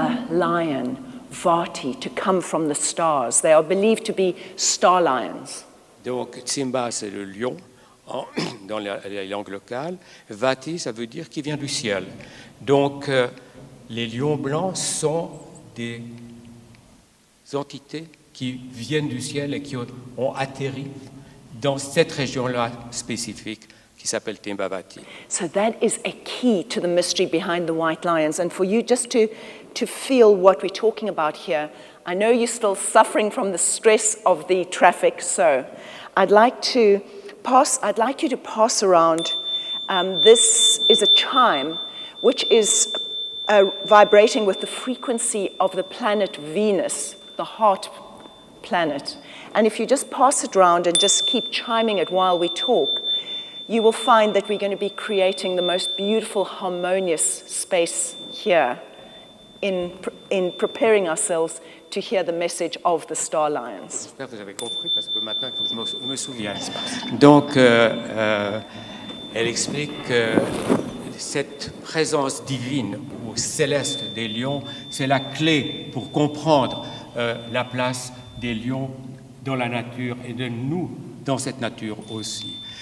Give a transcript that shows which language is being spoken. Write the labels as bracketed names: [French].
[English] Lion, Vati, to come from the stars. They are believed to be star lions. [French] Donc Tsimba, c'est le lion dans la langue locale. Vati, ça veut dire qui vient du ciel. Donc les lions blancs sont des entités qui viennent du ciel et qui ont atterri dans cette région-là spécifique qui s'appelle Tsimbavati. [English] So that is a key to the mystery behind the white lions. And for you just to feel what we're talking about here, I know you're still suffering from the stress of the traffic, so I'd like you to pass around. This is a chime which is vibrating with the frequency of the planet Venus, the heart planet. And if you just pass it around and just keep chiming it while we talk, you will find that we're going to be creating the most beautiful, harmonious space here in preparing ourselves to hear the message of the star lions. [French] J'espère que vous avez compris, parce que maintenant, il faut que je me souvienne. Donc, elle explique que cette présence divine ou céleste des lions, c'est la clé pour comprendre la place des lions dans la nature et de nous dans cette nature aussi.